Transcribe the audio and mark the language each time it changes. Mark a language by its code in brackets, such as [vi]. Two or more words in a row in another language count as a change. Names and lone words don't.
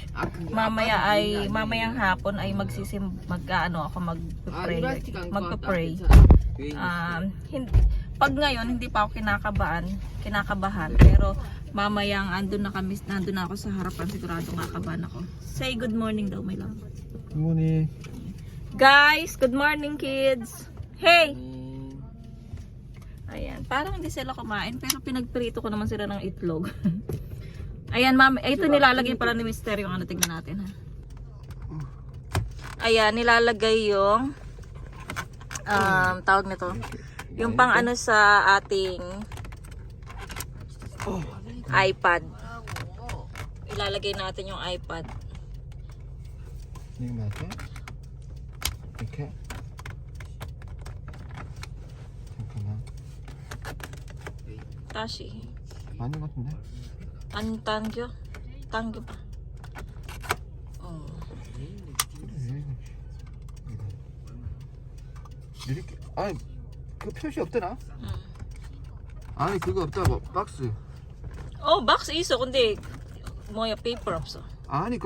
[tl] Mamayang hapon ay magpe-pray. Pag ngayon hindi pa ako kinakabahan, pero mamayang nandun na ako sa harapan, sigurado kakabahan ako. [en] Say good morning daw, my love. Good morning. Guys, good morning kids. Hey. [tl] Ayan, parang hindi sila kumain pero pinagprito ko naman sila ng itlog. Ayan, ma'am, ito nilalagay pala ni Mister yung tingnan natin ha. Ayan, nilalagay yung tawag nito. Yung pang sa ating iPad. Ilalagay natin yung iPad. [ko] 이거 맞아? 이렇게? 잠깐만. Tashi. 맞는 것 같은데? [tl] Ang tangyo? Tangyo pa. Oh. [ko] 그래. 이거. 이렇게. 아니, 그 표시 없더라? 응. 아니, 그거 없다고. 박스. [tl] Oh, box iso kundi [ko] 뭐야 paper 없어.